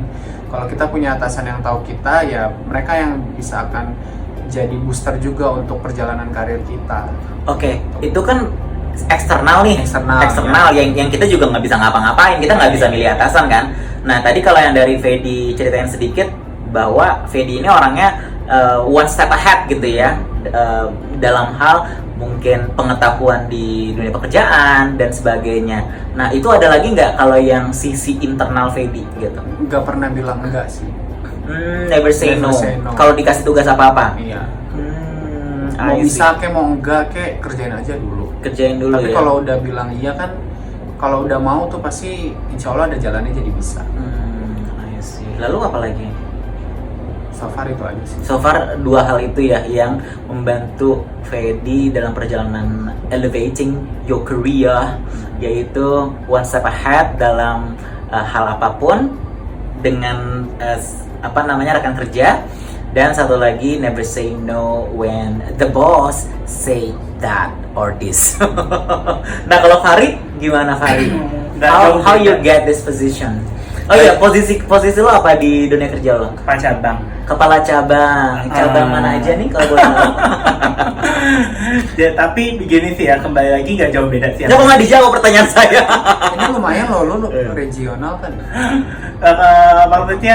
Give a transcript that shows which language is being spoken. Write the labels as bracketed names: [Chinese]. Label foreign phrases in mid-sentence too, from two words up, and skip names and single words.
[Indonesian] Kalau kita punya atasan yang tahu kita, ya mereka yang bisa akan jadi booster juga untuk perjalanan karir kita. Oke, itu kan eksternal nih, Eksternal, ya. yang kita juga nggak bisa ngapa-ngapain, kita nggak bisa milih atasan kan. Nah, tadi kalau yang dari Fedi ceritain sedikit bahwa Fedi ini orangnya [English] one step ahead [Indonesian] gitu ya, dalam hal mungkin pengetahuan di dunia pekerjaan dan sebagainya. Nah, itu ada lagi nggak kalau yang sisi internal Fedi gitu? Nggak pernah bilang enggak sih. [English] Never say no. [Indonesian] Kalau dikasih tugas apa-apa. Iya. Mau bisa mau enggak kerjain aja dulu. Kerjain dulu. Tapi ya. kalau udah bilang iya kan, kalau udah mau tuh pasti [Arabic] إن شاء الله [Indonesian] ada jalannya jadi bisa. [English] I see. [Indonesian] Lalu apa lagi? [English] So far [Indonesian] itu aja sih. [English] So far [Indonesian] 2 hal itu ya yang membantu Fedi dalam perjalanan [English] elevating your career, [Indonesian] yaitu [English] one step ahead [Indonesian] dalam hal apapun dengan rekan kerja, dan satu lagi [English] never say no when the boss say that or this. [Indonesian] Nah, kalau Fahri gimana Fahri? [English] How you get this position? [Indonesian] Oh iya, posisi lo apa di dunia kerja lo? Kepala cabang. Kepala cabang mana aja nih kalau boleh tahu? Ya, tapi begini sih ya, kembali lagi gak jauh beda sih. Ya kok nggak dijawab pertanyaan saya? Ini lumayan loh, lu regional kan. Maksudnya